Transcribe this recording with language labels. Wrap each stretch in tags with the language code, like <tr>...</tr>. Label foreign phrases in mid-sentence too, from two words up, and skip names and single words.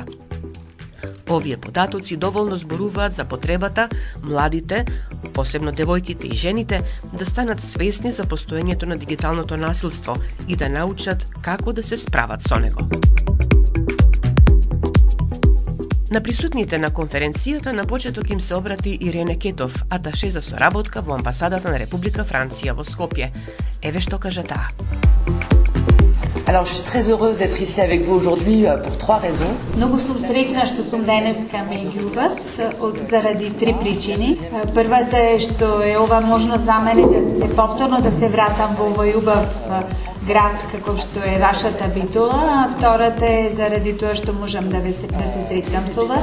<mk>Овие податоци доволно зборуваат за потребата младите, посебно девојките и жените, да станат свесни за постоењето на дигиталното насилство и да научат како да се справат со него. На присутните на конференцијата на почеток им се обрати Ирене Кетов, аташе за соработка во амбасадата на Република Франција во Скопје. Еве што кажа таа.</mk> <fr>Alors, je suis très heureuse d'être ici avec vous aujourd'hui pour trois raisons.</fr> <mk>Многу сум среќна што сум денеска меѓу вас заради три причини. Првата е што е ова можност за мене да се повторно да се вратам во овој убав град како што е вашата Битола, а втората е заради тоа што можам да се сретнам со вас.</mk>